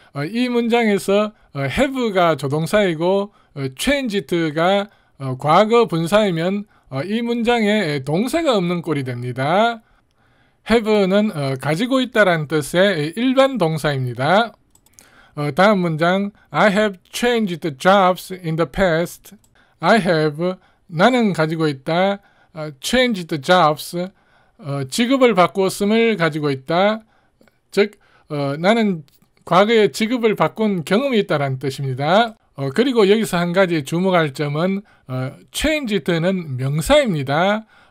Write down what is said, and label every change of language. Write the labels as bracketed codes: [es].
[ko] 이 문장에서 have가 조동사이고 changed가 과거 분사이면 이 문장에 동사가 없는 꼴이 됩니다. have는 가지고 있다라는 뜻의 일반 동사입니다. 다음 문장 [en] I have changed jobs in the past. [ko] I have 나는 가지고 있다. changed jobs 직업을 바꾸었음을 가지고 있다. 즉 나는 과거에 직업을 바꾼 경험이 있다는 뜻입니다. 그리고 여기서 한 가지 주목할 점은 changed는 명사입니다.